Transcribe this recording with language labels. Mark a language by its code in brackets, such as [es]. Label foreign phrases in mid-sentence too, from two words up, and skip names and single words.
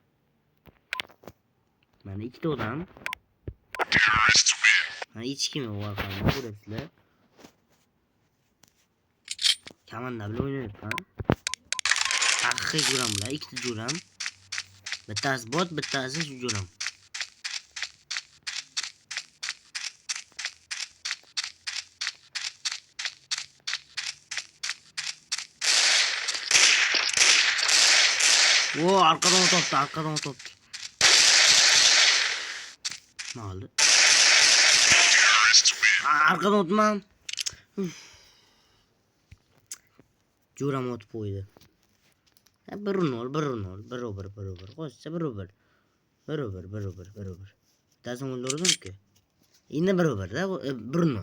[uz] Mana ikkita odam. Mana hech kim yo'q orqamda, ko'rasizlar. Komanda bilan o'ynayapman. haqiqiy jo'ram bular. Ikkita jo'ram. Bittasi bot, bittasi shu jo'ram. [tr] Oo, arkadan otoptu. Ne oldu? Arkadan otmam. [uz] Jo'ram otib qo'ydi. Barobar. Qo'shsa barobar. Bittasi o'ldirdim-ku. Endi barobar-da, 1-0.